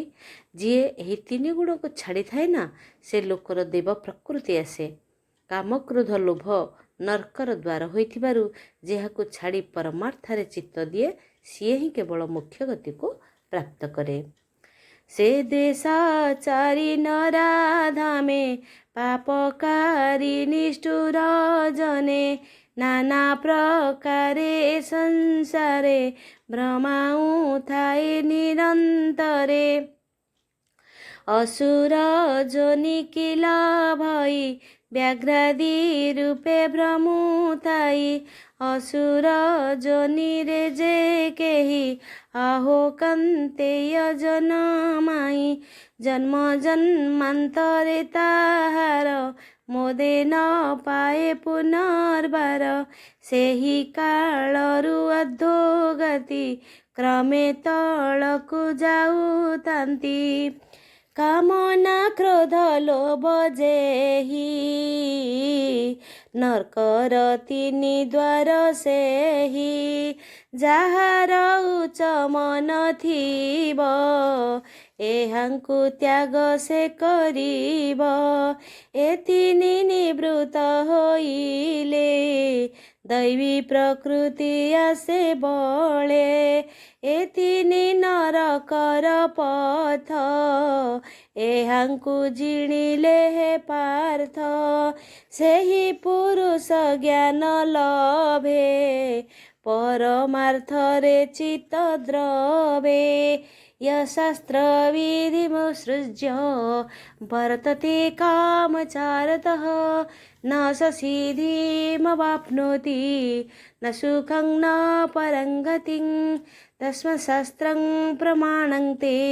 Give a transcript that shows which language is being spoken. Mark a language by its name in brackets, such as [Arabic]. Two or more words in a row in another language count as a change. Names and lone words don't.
[Odia] ଯିଏ ଏହି ତିନି ଗୁଣକୁ ଛାଡ଼ିଥାଏ ନା, ସେ ଲୋକର ଦେବ ପ୍ରକୃତି ଆସେ। କାମ, କ୍ରୋଧ, ଲୋଭ ନର୍କର ଦ୍ୱାର ହୋଇଥିବାରୁ ଯାହାକୁ ଛାଡ଼ି ପରମାର୍ଥରେ ଚିତ୍ତ ଦିଏ, ସିଏ ହିଁ କେବଳ ମୋକ୍ଷ ଗତିକୁ ପ୍ରାପ୍ତ କରେ। ସେ ଦ୍ୱେଷାଚାରୀ ନରାଧାମେ, ପାପକାରୀ ନିଷ୍ଠୁର ଜନେ ନାନା ପ୍ରକାରେ ସଂସାରେ ଭ୍ରମାଉଁଥାଏ ନିରନ୍ତରେ ଅସୁର ଯୋନି କିଲ ଭଇ ବ୍ୟାଘ୍ରାଦି ରୂପେ ଭ୍ରମୁଥାଇ ଅସୁର ଯୋନି ରେ ଯେ କେହି ଆହୋ କନ୍ତେୟ ଜନମାଇ ଜନ୍ମ ଜନ୍ମାନ୍ତରେ ତାହାର ମୋଦେ ନ ପାଏ ପୁନର୍ବାର ସେହି କାଳରୁ ଅଧୋଗତି କ୍ରମେ ତଳକୁ ଯାଉଥାନ୍ତି କାମନା କ୍ରୋଧ ଲୋଭ ଯେହି ନର୍କର ତିନି ଦ୍ୱାର ସେହି ଯାହାର ଉଚ୍ଚ ମନ ଥିବ ଏହାଙ୍କୁ ତ୍ୟାଗ ସେ କରିବ ଏ ତିନି ନିବୃତ୍ତ ହୋଇଲେ ଦୈବୀ ପ୍ରକୃତି ଆସେ ବଳେ ଏ ତିନି ନରକର ପଥ ଏହାଙ୍କୁ ଜିଣିଲେ ହେ ପାର୍ଥ ସେହି ପୁରୁଷ ଜ୍ଞାନ ଲଭେ ପରମାର୍ଥରେ ଚିତ୍ତ ଦ୍ରବେ [Sanskrit] यशास्त्र विधिमुत्सृज्य वर्तते कामचारतः न स सिद्धिमवाप्नोति न सुखं न परं गतिं तस्मात् शास्त्रं प्रमाणं ते